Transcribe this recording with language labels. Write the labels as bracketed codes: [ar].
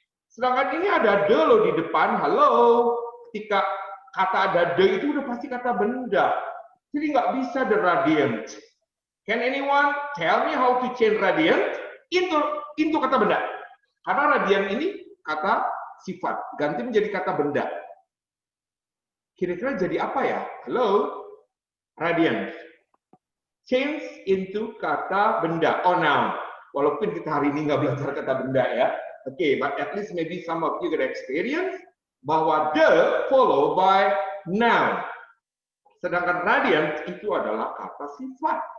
[id] Sedangkan ini ada the loh di depan. Halo. Ketika kata ada the itu udah pasti kata benda. Jadi nggak bisa the radiant. [en] Can anyone tell me how to change radiant into [id] kata benda? Karena radiant ini kata sifat, ganti menjadi kata benda. Kira-kira jadi apa ya? Halo? Radiant. [en] Change into [id] kata benda, [en] or noun. [id] Walaupun kita hari ini nggak belajar kata benda ya. [en] Oke, but at least maybe some of you get experience [id] bahwa [en] the followed by noun. [id] Sedangkan radiant itu adalah kata sifat.